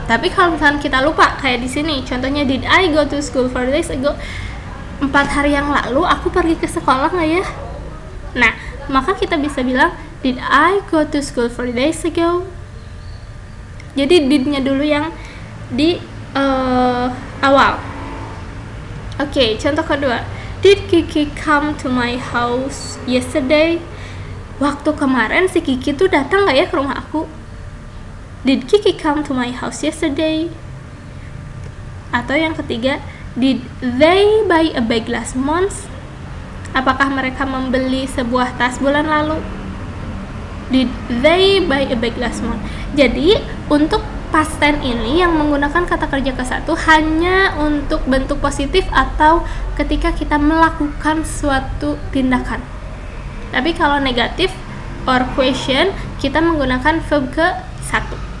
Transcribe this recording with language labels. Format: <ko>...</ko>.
<id>Tapi kalau misalnya kita lupa, kayak di sini contohnya,</id> <en>did I go to school 4 days ago?</en> <id>4 hari yang lalu aku pergi ke sekolah nggak ya? Nah, maka kita bisa bilang,</id> <en>did I go to school 4 days ago?</en> <id>Jadi did-nya dulu yang di awal. Oke, contoh kedua,</id> <en>did Kiki come to my house yesterday?</en> <id>Waktu kemarin si Kiki tuh datang nggak ya ke rumah aku?</id> <en>Did Kiki come to my house yesterday?</en> <id>Atau yang ketiga,</id> <en>did they buy a bag last month?</en> <id>Apakah mereka membeli sebuah tas bulan lalu?</id> <en>Did they buy a bag last month?</en> <id>Jadi untuk past tense ini yang menggunakan kata kerja ke satu hanya untuk bentuk positif atau ketika kita melakukan suatu tindakan. Tapi kalau negatif or question, kita menggunakan verb ke satu.</id>